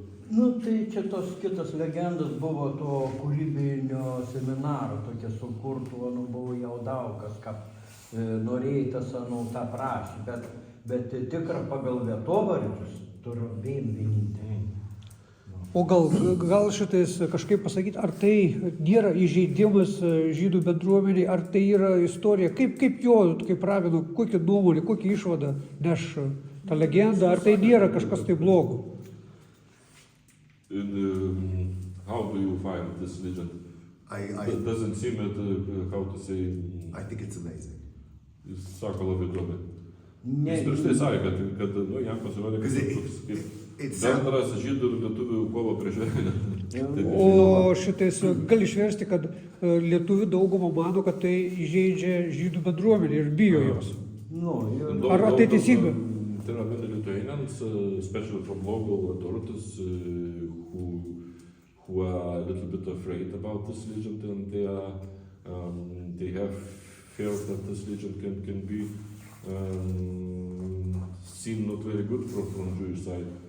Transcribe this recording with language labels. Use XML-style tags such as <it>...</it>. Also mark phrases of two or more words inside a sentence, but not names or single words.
<lt>Nu, tai čia tos kitos legendos buvo to kūrybinio seminaro, tokia sukurtų, nu, buvo jau daug kas, ką norėjai tas, nu, tą prašį, bet tikra pagal vietovardžius turiu vienintelį. O gal šitais kažkaip pasakyti, ar tai nėra įžeidimas žydų bendruomeniai, ar tai yra istorija, kaip jo, kaip rabino, kokią nuomonę, kokią išvadą neš tą legendą, ar tai nėra kažkas tai blogo?</lt> <en>How do you find this legend? It doesn't seem how to say, I think it's amazing.</en> <lt>jis sako labai įdomi. Ne, Jis prieš tai sakė, kad nu, jam pasirodė, kad</lt> <en>Because</en> <lt>toks</lt> <en>It's</en> <lt>bendras žydų ir lietuvių kovo prieš velnią. O šitais gali išversti, kad lietuvių dauguma mano, kad tai įžeidžia žydų bendruomenį ir bijo jos. nu, ir Ar tai teisinga?</lt> <en>There are many Lithuanians, especially from local authorities, who are a little bit afraid about this legend, and they have fear that this legend can be seen not very good from Jewish side.</en>